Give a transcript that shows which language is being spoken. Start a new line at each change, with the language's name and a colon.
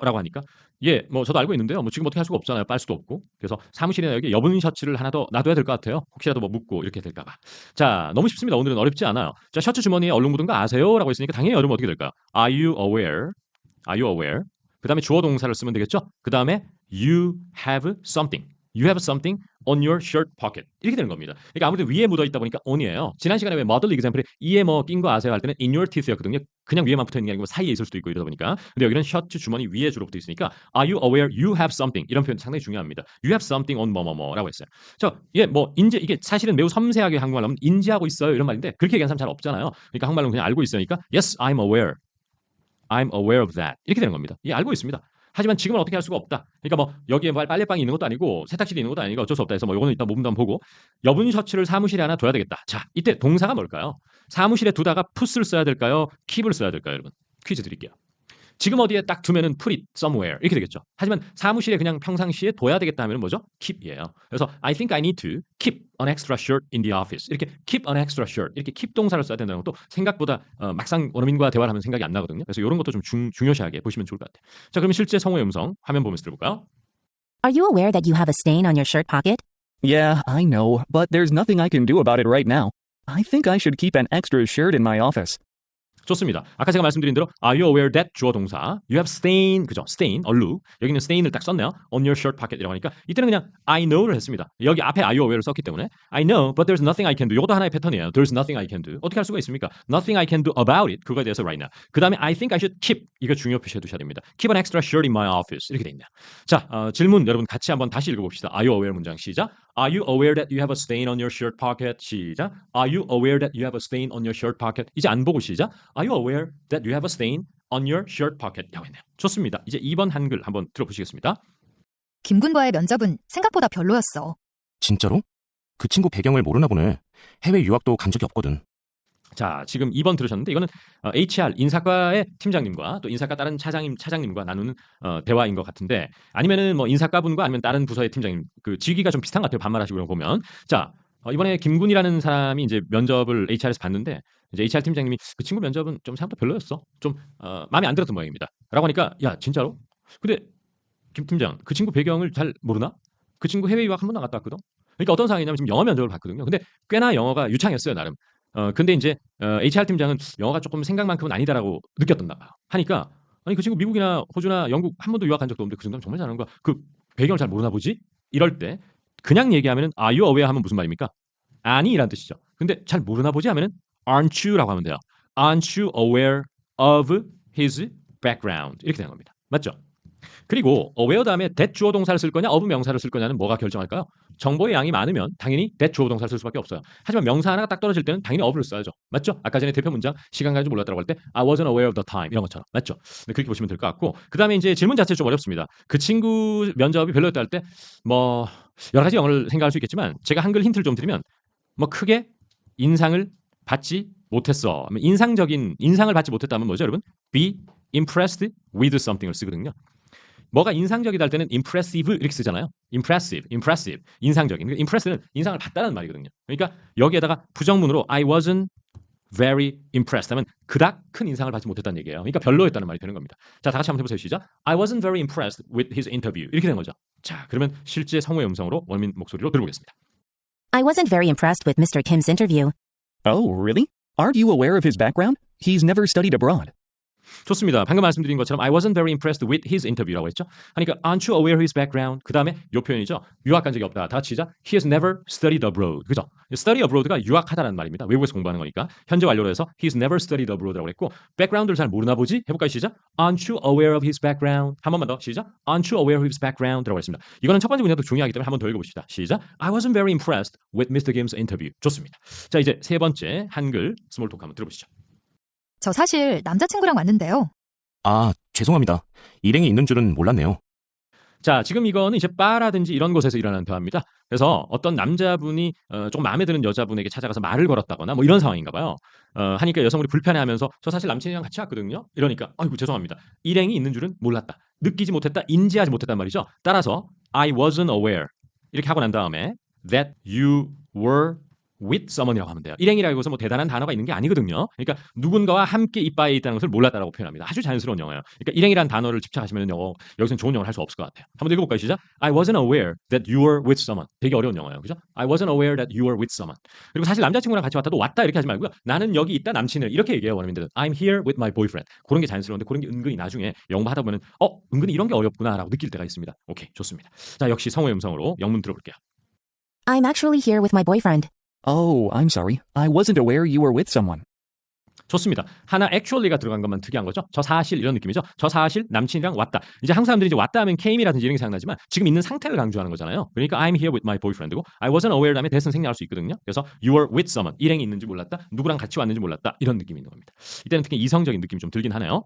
Korean: 라고 하니까 예, 뭐 저도 알고 있는데요. 뭐 지금 어떻게 할 수가 없잖아요. 빨 수도 없고. 그래서 사무실에 여기 여분 셔츠를 하나 더 놔둬야 될 것 같아요. 혹시라도 뭐 묻고 이렇게 될까 봐. 자, 너무 쉽습니다. 오늘은 어렵지 않아요. 자, 셔츠 주머니에 얼룩 묻은 거 아세요? 라고 했으니까 당연히 여러분 어떻게 될까요?
English: Are you aware? Are you aware?
Korean: 그 다음에 주어 동사를 쓰면 되겠죠? 그 다음에
English: you have something. You have something on your shirt pocket.
Korean: 이렇게 되는 겁니다. 그러니까 아무래도 위에 묻어 있다 보니까 on이에요. 지난 시간에 왜 model example에 이에 뭐 낀 거 아세요 할 때는
English: in your teeth
Korean: 였거든요. 그냥 위에만 붙어 있는 게 아니고 사이에 있을 수도 있고 이러다 보니까. 근데 여기는 셔츠 주머니 위에 주로 붙어 있으니까
English: are you aware you have something
Korean: 이런 표현 상당히 중요합니다.
English: You have something on
Korean: 뭐뭐뭐라고 했어요. 자, 뭐 이게 사실은 매우 섬세하게 한국말로 하면 인지하고 있어요 이런 말인데 그렇게 얘기하는 사람 잘 없잖아요. 그러니까 한국말로는 그냥 알고 있으니까
English: yes, I'm aware. I'm aware of that.
Korean: 이렇게 되는 겁니다. 예, 알고 있습니다. 하지만 지금은 어떻게 할 수가 없다. 그러니까 뭐 여기에 뭐 빨래방이 있는 것도 아니고 세탁실이 있는 것도 아니고 어쩔 수 없다 해서 뭐 요거는 이따 몸담 보고 여분 셔츠를 사무실에 하나 둬야 되겠다. 자, 이때 동사가 뭘까요? 사무실에 두다가 put을 써야 될까요? keep을 써야 될까요, 여러분? 퀴즈 드릴게요. 지금 어디에 딱 두면은 put it somewhere 이렇게 되겠죠. 하지만 사무실에 그냥 평상시에 둬야 되겠다 하면은 뭐죠? keep이에요. 그래서
English: I think I need to keep an extra shirt in the office.
Korean: 이렇게 keep an extra shirt 이렇게 keep 동사를 써야 된다는 것도 생각보다 막상 원어민과 대화를 하면 생각이 안 나거든요. 그래서 이런 것도 좀 중요시하게 보시면 좋을 것 같아요. 자, 그럼 실제 성우의 음성 화면 보면서 들어볼까요?
English: Are you aware that you have a stain on your shirt pocket? Yeah, I know, but there's nothing I can do about it right now. I think I should keep an extra shirt in my office.
Korean: 좋습니다. 아까 제가 말씀드린 대로
English: Are you aware that
Korean: 주어 동사
English: You have stain,
Korean: 그죠? stain, 얼룩. 여기는 stain을 딱 썼네요.
English: On your shirt pocket
Korean: 이라고 하니까 이때는 그냥
English: I know
Korean: 를 했습니다. 여기 앞에
English: Are you aware를
Korean: 썼기 때문에
English: I know, but there's nothing I can do.
Korean: 이것도 하나의 패턴이에요.
English: There's nothing I can do.
Korean: 어떻게 할 수가 있습니까?
English: Nothing I can do about it.
Korean: 그거에 대해서
English: right now.
Korean: 그 다음에
English: I think I should keep.
Korean: 이거 중요 표시해 두셔야 됩니다.
English: Keep an extra shirt in my office.
Korean: 이렇게 돼 있네요. 자, 질문 여러분 같이 한번 다시 읽어봅시다.
English: Are you aware
Korean: 문장 시작.
English: Are you aware that you have a stain on your shirt pocket?
Korean: 시작.
English: Are you aware that you have a stain on your shirt pocket?
Korean: 이제 안 보고 시작.
English: Are you aware that you have a stain on your shirt pocket?
Korean: 라고 했네요. 좋습니다. 이제 2번 한글 한번 들어보시겠습니다. 김군과의 면접은 생각보다 별로였어. 진짜로? 그 친구 배경을 모르나 보네. 해외 유학도 간 적이 없거든. 자, 지금 2번 들으셨는데 이거는 HR 인사과의 팀장님과 또 인사과 다른 차장님과 나누는 대화인 것 같은데 아니면은 뭐 인사과분과 아니면 다른 부서의 팀장님 그 직위가 좀 비슷한 것 같아요. 반말하시고 그런 거 보면. 자, 이번에 김군이라는 사람이 이제 면접을 HR에서 봤는데 이제 HR 팀장님이 그 친구 면접은 좀 생각보다 별로였어. 좀 마음에 안 들었던 모양입니다. 라고 하니까 야, 진짜로? 근데 김 팀장 그 친구 배경을 잘 모르나? 그 친구 해외 유학 한 번도 안 갔다 왔거든. 그러니까 어떤 상황이냐면 지금 영어 면접을 봤거든요. 근데 꽤나 영어가 유창했어요, 나름. 근데 이제 HR 팀장은 영어가 조금 생각만큼은 아니다라고 느꼈던가 봐요. 하니까 아니 그 친구 미국이나 호주나 영국 한 번도 유학한 적도 없는데 그 정도면 정말 잘하는 거야. 그 배경을 잘 모르나 보지? 이럴 때 그냥 얘기하면은 Are you aware 하면 무슨 말입니까? 아니라는 뜻이죠. 근데 잘 모르나 보지 하면은
English: Aren't you
Korean: 라고 하면 돼요.
English: Aren't you aware of his background?
Korean: 이렇게 되는 겁니다. 맞죠? 그리고 aware 다음에 that 주어 동사를 쓸 거냐 of 명사를 쓸 거냐는 뭐가 결정할까요? 정보의 양이 많으면 당연히 that 주어 동사를 쓸 수밖에 없어요. 하지만 명사 하나가 딱 떨어질 때는 당연히 of를 써야죠. 맞죠? 아까 전에 대표 문장 시간 가지고 몰랐다고 할 때
English: I wasn't aware of the time
Korean: 이런 것처럼. 맞죠? 네, 그렇게 보시면 될 것 같고 그 다음에 이제 질문 자체 좀 어렵습니다. 그 친구 면접이 별로였다 할 때 뭐 여러 가지 영어를 생각할 수 있겠지만 제가 한글 힌트를 좀 드리면 뭐 크게 인상을 받지 못했어. 인상을 받지 못했다면 뭐죠, 여러분?
English: Be impressed with something을
Korean: 쓰거든요. 뭐가 인상적이다 할 때는 impressive 이렇게 쓰잖아요. impressive, 인상적인. 그러니까 impress는 인상을 받다는 말이거든요. 그러니까 여기에다가 부정문으로
English: I wasn't very impressed
Korean: 하면 그닥 큰 인상을 받지 못했다는 얘기예요. 그러니까 별로였다는 말이 되는 겁니다. 자, 다 같이 한번 해보세요. 시작.
English: I wasn't very impressed with his interview.
Korean: 이렇게 된 거죠. 자, 그러면 실제 성우의 음성으로 원민 목소리로 들어보겠습니다.
English: I wasn't very impressed with Mr. Kim's interview. Oh, really? Aren't you aware of his background? He's never studied abroad.
Korean: 좋습니다. 방금 말씀드린 것처럼
English: I wasn't very impressed with his interview라고
Korean: 했죠. 하니까
English: aren't you aware of his background?
Korean: 그 다음에 요 표현이죠. 유학 간 적이 없다. 다 같이 시작.
English: He has never studied abroad.
Korean: 그죠? study abroad가 유학하다라는 말입니다. 외국에서 공부하는 거니까. 현재 완료로 해서
English: he has never studied abroad
Korean: 라고 했고 background를 잘 모르나 보지? 해볼까요? 시작.
English: Aren't you aware of his background?
Korean: 한 번만 더. 시작.
English: Aren't you aware of his background?
Korean: 라고 했습니다. 이거는 첫 번째 문장도 중요하기 때문에 한 번 더 읽어봅시다. 시작.
English: I wasn't very impressed with Mr. Kim's interview.
Korean: 좋습니다. 자, 이제 세 번째 한글 스몰 토크 한번 들어보시죠. 저 사실 남자친구랑 왔는데요. 아, 죄송합니다. 일행이 있는 줄은 몰랐네요. 자, 지금 이거는 이제 바라든지 이런 곳에서 일어나는 대화입니다. 그래서 어떤 남자분이 좀 마음에 드는 여자분에게 찾아가서 말을 걸었다거나 뭐 이런 상황인가 봐요. 하니까 여성분이 불편해하면서 저 사실 남친이랑 같이 왔거든요. 이러니까 아이고 죄송합니다. 일행이 있는 줄은 몰랐다. 느끼지 못했다. 인지하지 못했단 말이죠.
English: 따라서 I wasn't aware
Korean: 이렇게 하고 난 다음에
English: that you were with someone이라고
Korean: 하면 돼요. 일행이라고 해서 뭐 대단한 단어가 있는 게 아니거든요. 그러니까 누군가와 함께 이바에 있다는 것을 몰랐다라고 표현합니다. 아주 자연스러운 영어예요. 그러니까 일행이라는 단어를 집착하시면 여기서는 좋은 영어를 할 수 없을 것 같아요. 한번 읽어볼까요? 시작.
English: I wasn't aware that you were with someone.
Korean: 되게 어려운 영어예요. 그죠?
English: I wasn't aware that you were with someone.
Korean: 그리고 사실 남자친구랑 같이 왔다도 왔다 이렇게 하지 말고요. 나는 여기 있다 남친을 이렇게 얘기해요. 원어민들은.
English: I'm here with my boyfriend.
Korean: 그런 게 자연스러운데 그런 게 은근히 나중에 영어 하다 보면 은근히 이런 게 어렵구나라고 느낄 때가 있습니다. 오케이, 좋습니다. 자, 역시 성우의 음성으로 영문 들어볼게요.
English: I'm actually here with my boyfriend. Oh, I'm sorry. I wasn't aware you were with someone.
Korean: 좋습니다. 하나 actually가 들어간 것만 특이한 거죠. 저 사실 이런 느낌이죠. 저 사실 남친이랑 왔다. 이제 한국 사람들이 이제 왔다 하면 came이라든지 이런 게 생각나지만 지금 있는 상태를 강조하는 거잖아요. 그러니까
English: I'm here with my boyfriend
Korean: 고
English: I wasn't aware
Korean: 다음에 that은 생략할 수 있거든요. 그래서
English: you were with someone.
Korean: 일행이 있는지 몰랐다. 누구랑 같이 왔는지 몰랐다. 이런 느낌이 있는 겁니다. 이때는 특히 이성적인 느낌이 좀 들긴 하네요.